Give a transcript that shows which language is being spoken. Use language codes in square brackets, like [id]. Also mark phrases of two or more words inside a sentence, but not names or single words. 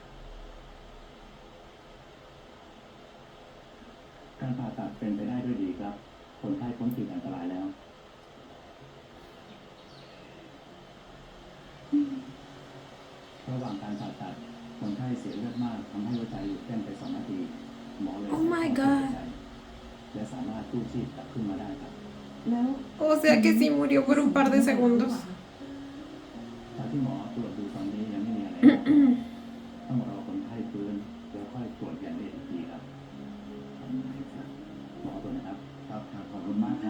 [th] การผ่าตัดเป็นไปได้ด้วยดีครับ คนไข้พ้นขีดอันตรายแล้ว ระหว่างการผ่าตัด คนไข้เสียเลือดมากทำให้หัวใจหยุดเต้นไป2 นาที หมอเลย [en] Oh my [th] ใส่ [en] God [th] ท่อช่วยหายใจและสามารถกู้ชีพกลับขึ้นมาได้ครับ แล้ว [es] O sea que sí murió por un par de segundos. [th] ตามที่หมอตรวจดูตอนนี้ยังไม่มีอะไรนะ ต้องรอคนไข้ฟื้นแล้วค่อยตรวจอย่างละเอียดอีกทีครับหมอตัวนะครับ ครับขอบคุณมากครับ